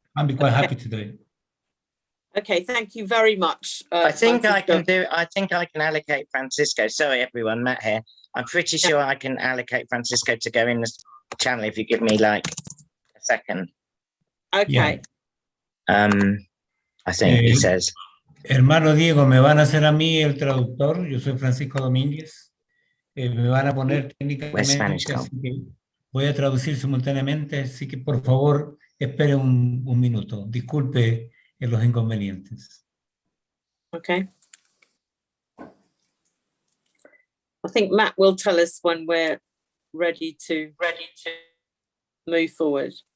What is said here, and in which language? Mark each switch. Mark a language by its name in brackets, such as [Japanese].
[English] I'd be quite happy to do it. Okay, thank you very much. I think Francisco. I can allocate Francisco. Sorry, everyone, Matt here. I'm pretty sure I can allocate Francisco to go in this channel if you give me like a second. Okay. I think he says. [Spanish] Hermano Diego, me van a hacer a mí el traductor. Yo soy Francisco Domínguez. Me van a poner técnicamente, así que voy a traducir simultáneamente, así que por favor espere un minuto. Disculpe los inconvenientes. [English] Okay. I think Matt will tell us when we're ready to move forward.